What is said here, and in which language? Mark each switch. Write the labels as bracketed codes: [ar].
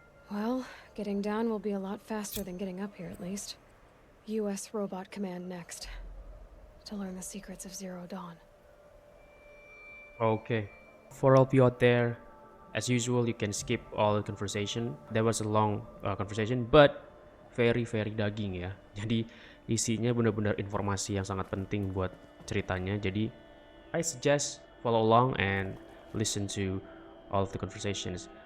[en] Well, getting down will be a lot faster than getting up here, at least. U.S. Robot Command next. To learn the secrets of Zero Dawn. Okay, for all of you out there, as usual, you can skip all the conversation. There was a long conversation, but very [id] daging ya. Jadi isinya benar-benar informasi yang sangat penting buat ceritanya. Jadi [en] I suggest follow along and listen to all of the conversations.